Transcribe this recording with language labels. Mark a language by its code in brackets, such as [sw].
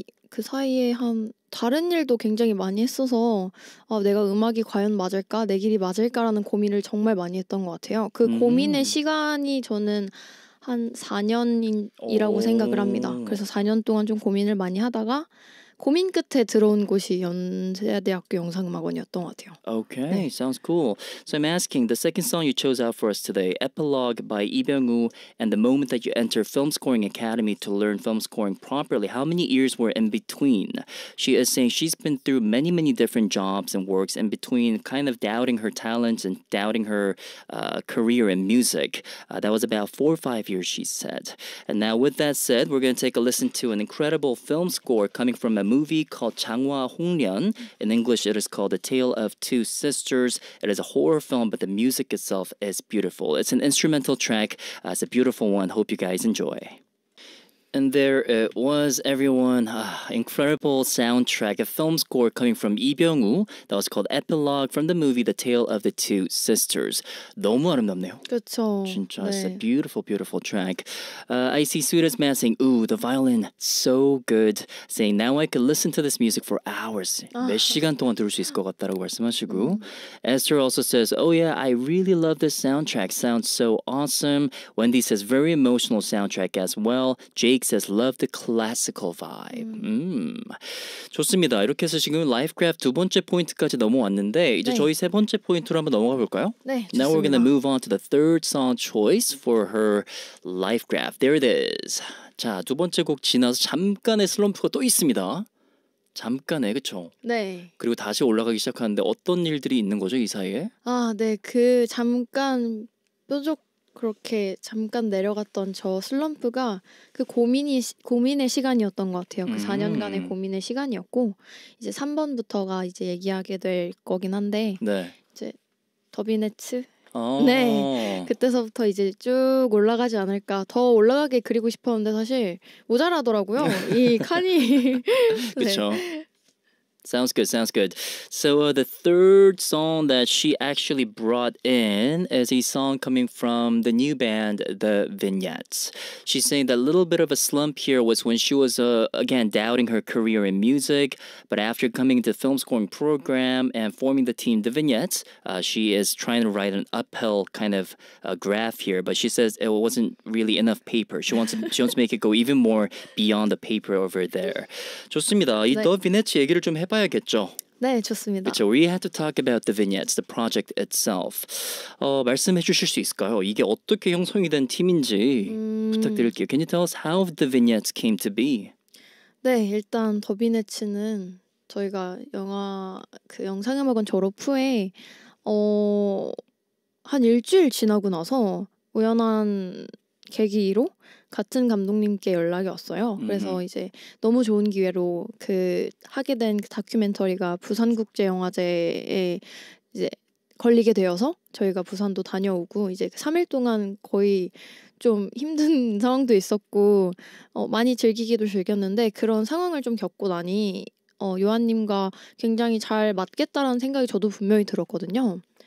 [ko] 그 사이에 한 다른 일도 굉장히 많이 했어서 내가 음악이 과연 맞을까? 내 길이 맞을까라는 고민을 정말 많이 했던 것 같아요. 그 고민의 시간이 저는 한 4년이라고 생각을 합니다. 그래서 4년 동안 좀 고민을 많이 하다가 고민 끝에 들어온 곳이 연세대학교 영상음악원이었던 것 같아요. [en] Okay, sounds cool. So I'm asking, the second song you chose out for us today, Epilogue by Lee Byung-woo, and the moment that you enter Film Scoring Academy to learn film scoring properly, how many years were in between? She is saying she's been through many, many different jobs and works in between, kind of doubting her talents and doubting her career in music. That was about 4 or 5 years, she said. And now with that said, we're going to take a listen to an incredible film score coming from a movie called 장화 홍련. In English, it is called A Tale of Two Sisters. It is a horror film, but the music itself is beautiful. It's an instrumental track. It's a beautiful one. Hope you guys enjoy. And there it was, everyone. Incredible soundtrack, a film score coming from Lee Byung-woo that was called Epilogue from the movie The Tale of the Two Sisters. [ko] 너무 아름답네요. 그렇죠. [en] 진짜, it's a beautiful, beautiful track. I see Suda's man saying, ooh, the violin, so good. Saying, now I could listen to this music for hours. [ko] 몇 시간 동안 들을 수 있을 것 같다라고 말씀하시고. [en] Esther also says, oh yeah, I really love this soundtrack. Sounds so awesome. Wendy says, very emotional soundtrack as well. Jake says, love the classical vibe. [ko] 좋습니다. 이렇게 해서 지금 라이프크래프트 두 번째 포인트까지 넘어왔는데 이제 네. 저희 세 번째 포인트로 한번 넘어가 볼까요? 네, [en] Now we're going to [ko] 좋습니다. [en] move on to the third song choice for her life graph. There it is. [ko] 자, 두 번째 곡 지나서 잠깐의 슬럼프가 또 있습니다. 잠깐의, 그쵸? 네. 그리고 다시 올라가기 시작하는데 어떤 일들이 있는 거죠, 이 사이에? 아, 네. 그 잠깐 뾰족 그렇게 잠깐 내려갔던 저 슬럼프가 그 고민의 시간이었던 것 같아요. 그 4년간의 고민의 시간이었고 이제 3번부터가 이제 얘기하게 될 거긴 한데 네. 이제 더비네츠 네. 그때서부터 이제 쭉 올라가지 않을까. 더 올라가게 그리고 싶었는데 사실 모자라더라고요. 이 칸이. 그쵸. [en] Sounds good, sounds good. So the third song that she actually brought in is a song coming from the new band, The Vignettes. She's saying that a little bit of a slump here was when she was, again, doubting her career in music. But after coming into the film scoring program and forming the team, The Vignettes, she is trying to write an uphill kind of graph here. But she says it wasn't really enough paper. She wants to make it go even more beyond the paper over there. [ko] 좋습니다. 이 네. The Vignettes 얘기를 좀 해봐야겠죠. 네, 좋습니다. 그렇죠. [en] We have to talk about the vignettes, the project itself. [ko] 말씀해 주실 수 있을까요? 이게 어떻게 형성이 된 팀인지 부탁드릴게요. [en] Can you tell us how the vignettes came to be? [ko] 네, 일단 더비네츠는 저희가 영화 그 영상음악원 졸업 후에 한 일주일 지나고 나서 우연한 계기로 같은 감독님께 연락이 왔어요. 그래서 이제 너무 좋은 기회로 그 하게 된 그 다큐멘터리가 부산국제영화제에 이제 걸리게 되어서 저희가 부산도 다녀오고 이제 3일 동안 거의 좀 힘든 상황도 있었고 많이 즐기기도 즐겼는데 그런 상황을 좀 겪고 나니 요한님과 굉장히 잘 맞겠다라는 생각이 저도 분명히 들었거든요.